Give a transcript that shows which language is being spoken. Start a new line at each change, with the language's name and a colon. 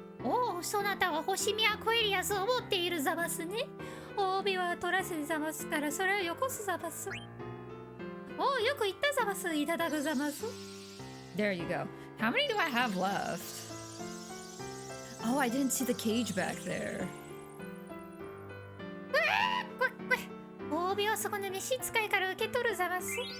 Japanese: おお、そなたは星見アクエリアスを持っているざますね。帯は取らせざますからそれをよこすざます。おお、よく言ったざます。いただくざます。
English: There you go. How many do I have left? Oh, I didn't see the cage back there.
Japanese: 帯をそこの召使いから受け取るざます。